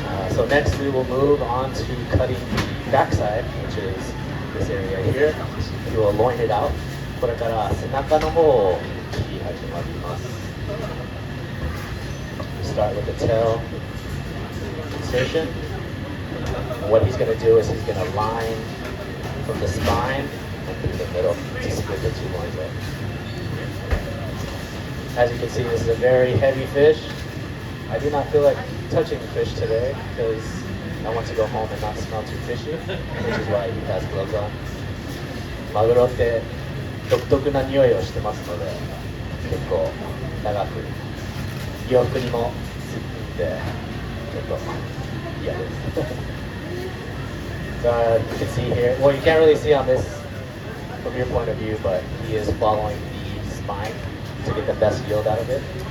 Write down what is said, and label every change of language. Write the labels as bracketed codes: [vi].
[en] So next we will move on to cutting the backside, which is this area here. We will loin it out. [ja] これから背中の方を切り始まります。 [en] Start with the tail insertion. And what he's going to do is he's going to line from the spine and through the middle to split the two lines up. As you can see, this is a very heavy fish. I do not feel like touching the fish today because I want to go home and not smell too fishy, which is why he has gloves on. [ja] マグロって独特な匂いをしてますので、結構長く洋服にもついてちょっと嫌です。 [en] So you can see here, well you can't really see on this from your point of view, but he is following the spine to get the best yield out of it.